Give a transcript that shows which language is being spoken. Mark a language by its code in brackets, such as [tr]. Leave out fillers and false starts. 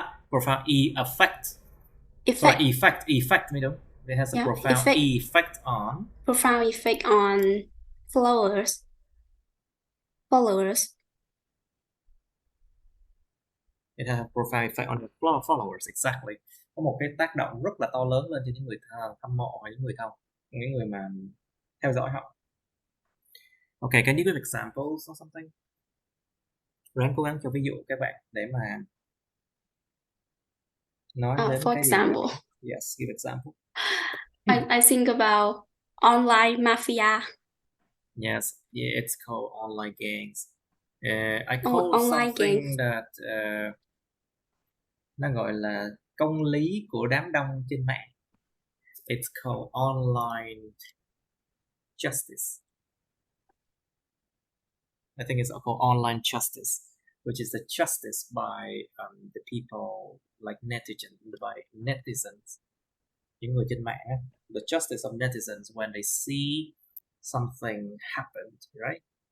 [en] Profound effect. Effect [vi] mới đúng. [en] It has a profound effect on. Profound effect on followers. It has a profound effect on the followers, exactly. [vi] Có một cái tác động rất là to lớn lên cho những người hâm mộ và những người mà theo dõi họ. [en] Okay, can you give examples or something? [vi] Ráng cố gắng cho ví dụ các bạn để mà nói đến [en] for [vi] cái [en] example. Yes, give example. I think about online mafia. Yes, yeah, it's called online gangs. I call something that [vi] nó gọi là công lý của đám đông trên mạng. [en] It's called online justice. I think it's called online justice, which is the justice by the people like netizens. [vi] Những người trên mạng, [en] the justice of netizens when they see something happened, right?